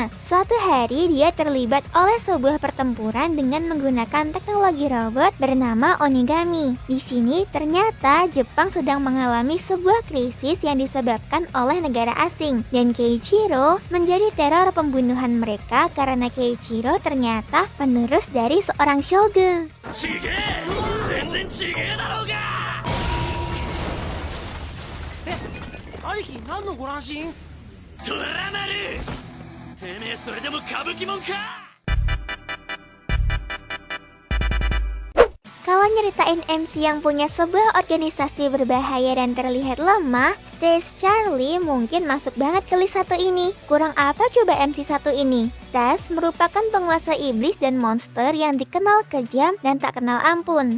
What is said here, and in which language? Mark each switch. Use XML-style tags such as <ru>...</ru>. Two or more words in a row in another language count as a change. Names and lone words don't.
<id>Suatu hari dia terlibat oleh sebuah pertempuran dengan menggunakan teknologi robot bernama Onigami. Di sini ternyata Jepang sedang mengalami sebuah krisis yang disebabkan oleh negara asing. Dan Keiichiro menjadi teror pembunuhan mereka karena Keiichiro ternyata penerus dari seorang shogun.</id> <ja>ちげえ全然ちげえだろうが兄貴何のご乱心？トラマルてめえそれでも歌舞伎もんか</ja> <id>Kalau nyeritain MC yang punya sebuah organisasi berbahaya dan terlihat lemah, Stage Charlie mungkin masuk banget ke list satu ini. Kurang apa coba MC satu ini? Stage merupakan penguasa iblis dan monster yang dikenal kejam dan tak kenal ampun.</id>